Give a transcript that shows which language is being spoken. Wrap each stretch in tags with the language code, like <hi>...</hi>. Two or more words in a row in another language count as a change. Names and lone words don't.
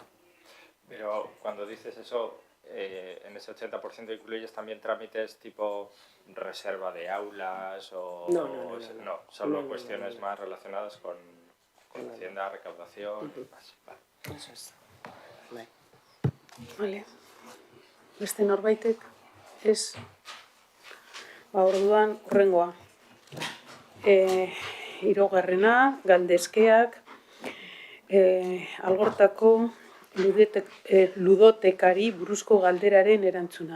<es>Pero cuando dices eso, en ese 80% incluyes también trámites tipo reserva de aulas o... No, solo cuestiones más relacionadas con Hacienda, recaudación... Vale. Eso es. Vale.</es> <eu>Beste norbaitek ez. Orduan hurrengoa. Hirugarrena, galdezkeak, Algortako ludotekari buruzko galderaren erantzuna.</eu>